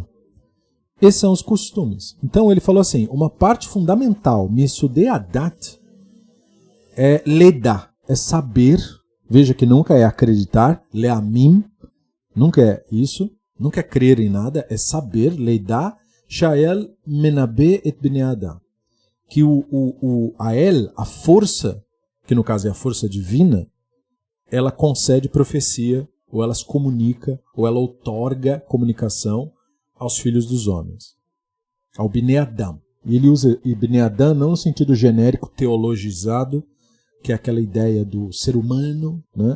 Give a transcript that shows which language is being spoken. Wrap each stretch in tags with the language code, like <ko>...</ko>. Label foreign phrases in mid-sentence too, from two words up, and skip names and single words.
<pt>Esses são os costumes. Então ele falou assim, uma parte fundamental,</pt> <he>מיסודי הדת,</he> <pt>é ledá, é saber, veja que nunca é acreditar, leamim, nunca é isso, nunca é crer em nada, é saber,</pt> <he>לדעת, שהאל מנבא את בני אדם.</he> <pt>Que a El, a força, que no caso é a força divina, ela concede profecia, ou ela se comunica, ou ela outorga comunicação aos filhos dos homens, ao</pt> <he>בני אדם.</he> <pt>E ele usa</pt> <he>בני אדם</he> <pt>não no sentido genérico, teologizado, que é aquela ideia do ser humano, né?</pt>